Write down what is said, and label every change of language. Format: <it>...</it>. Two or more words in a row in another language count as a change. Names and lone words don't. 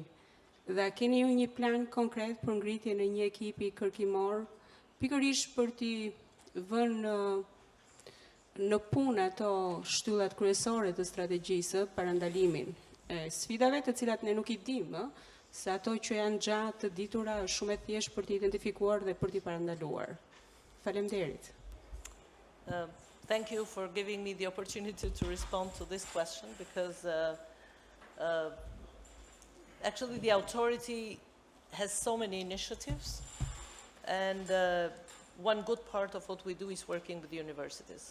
<sq>Dhe a keni ju një plan konkret për ngritjen e një ekipi kërkimor, pikërisht për t'i vënë në punë ato shtyllat kryesore të strategjisë parandalimin e sfidave të cilat ne nuk I dimë, se ato që janë gjatë të ditura është shumë e thjeshtë për t'i identifikuar dhe për t'i parandaluar. Faleminderit.</sq> <en>Thank you for giving me the opportunity to respond to this question, because actually the authority has so many initiatives, and one good part of what we do is working with universities.</en>